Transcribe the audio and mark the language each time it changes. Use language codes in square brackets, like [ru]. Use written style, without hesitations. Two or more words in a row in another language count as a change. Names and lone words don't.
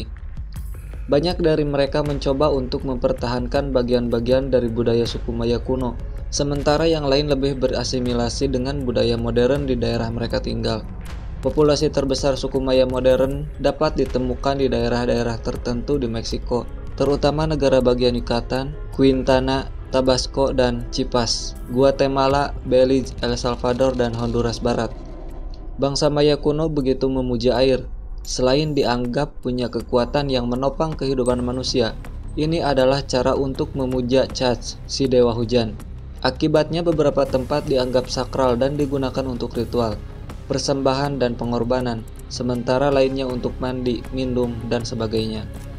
[id] Banyak dari mereka mencoba untuk mempertahankan bagian-bagian dari budaya suku Maya kuno, sementara yang lain lebih berasimilasi dengan budaya modern di daerah mereka tinggal. Populasi terbesar suku Maya modern dapat ditemukan di daerah-daerah tertentu di Meksiko, terutama negara bagian Yucatan, Quintana, Tabasco, dan Chiapas, Guatemala, Belize, El Salvador, dan Honduras Barat. Bangsa Maya kuno begitu memuja air. Selain dianggap punya kekuatan yang menopang kehidupan manusia, ini adalah cara untuk memuja Chach, si dewa hujan. Akibatnya beberapa tempat dianggap sakral dan digunakan untuk ritual, persembahan, dan pengorbanan, sementara lainnya untuk mandi, minum, dan sebagainya.